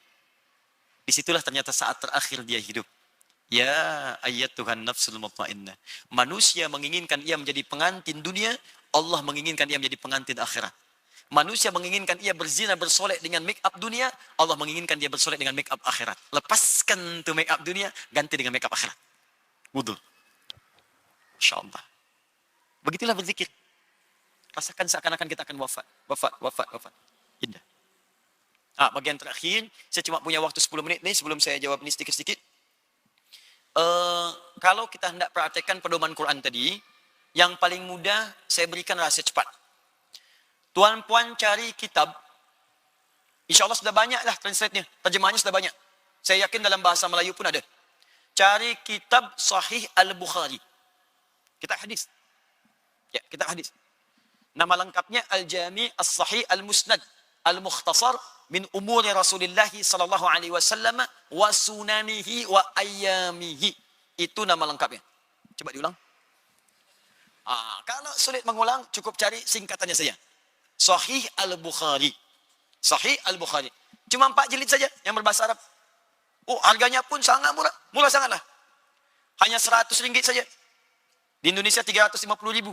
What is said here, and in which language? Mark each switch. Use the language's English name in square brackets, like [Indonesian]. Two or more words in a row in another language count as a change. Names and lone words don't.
[Indonesian] Disitulah ternyata saat terakhir dia hidup. [Arabic] يا أيتها النفس المطمئنة. [Indonesian] Manusia menginginkan ia menjadi pengantin dunia, Allah menginginkan ia menjadi pengantin akhirat. Manusia menginginkan ia berzina bersolek dengan [English] make up [Indonesian] dunia, Allah menginginkan dia bersolek dengan [English] make up [Indonesian] akhirat. Lepaskan tu [English] make up [Indonesian] dunia, ganti dengan [English] make up [Indonesian] akhirat. Wudu. InsyaAllah. Begitulah berzikir. Rasakan seakan-akan kita akan wafat. Indah. Bagian terakhir, saya cuma punya waktu 10 menit nih sebelum saya jawab ini sedikit-sedikit. Kalau kita hendak praktekkan pedoman Quran tadi, yang paling mudah saya berikan rahasia cepat. Tuan-puan cari kitab, [Arabic] إن شاء الله [Indonesian] sudah banyak lah translate-nya, terjemahannya sudah banyak. Saya yakin dalam bahasa Melayu pun ada. Cari kitab Sahih Al-Bukhari. Kitab hadis. Ya, kitab hadis. Nama lengkapnya [Arabic] الجامع الصحيح المسند المختصر من أمور رسول الله صلى الله عليه وسلم وسننه وأيامه. [Indonesian] Itu nama lengkapnya. Coba diulang. Kalau sulit mengulang, cukup cari singkatannya saja. Sahih Al-Bukhari. Sahih Al-Bukhari. Cuma 4 jilid saja yang berbahasa Arab. Harganya pun sangat murah. Murah sangatlah. Hanya RM100 saja. Di Indonesia 350.000.